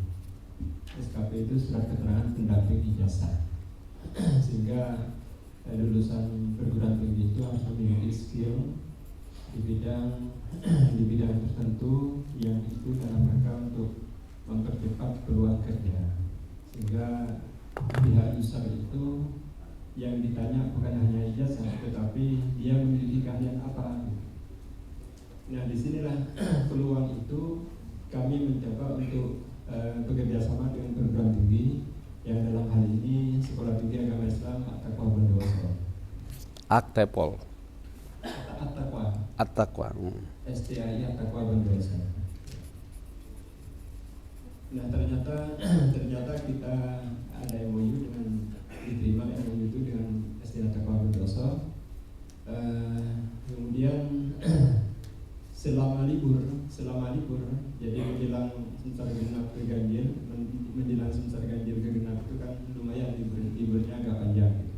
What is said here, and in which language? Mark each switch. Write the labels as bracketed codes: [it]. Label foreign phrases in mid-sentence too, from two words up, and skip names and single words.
[id] SKP itu surat keterangan pendamping ijazah, sehingga lulusan perguruan tinggi itu harus memiliki skill di bidang tertentu yang itu dalam rangka untuk mempercepat peluang kerja, sehingga pihak usaha itu yang ditanya bukan hanya ijazah, tetapi dia memiliki keahlian apa. Nah, disinilah peluang itu kami mencoba untuk bekerja sama dengan perguruan tinggi yang dalam hal ini Sekolah Tinggi Agama Islam At-Taqwa Bondowoso. Aktepol. At-Taqwa. At-Taqwa. STI At-Taqwa Bondowoso. Nah ternyata kita ada MOU dengan diterima MOU itu dengan STI At-Taqwa Bondowoso. Kemudian selama libur, jadi menjelang semester genap ke ganjil, menjelang semester ganjil ke genap itu kan lumayan liburnya agak panjang.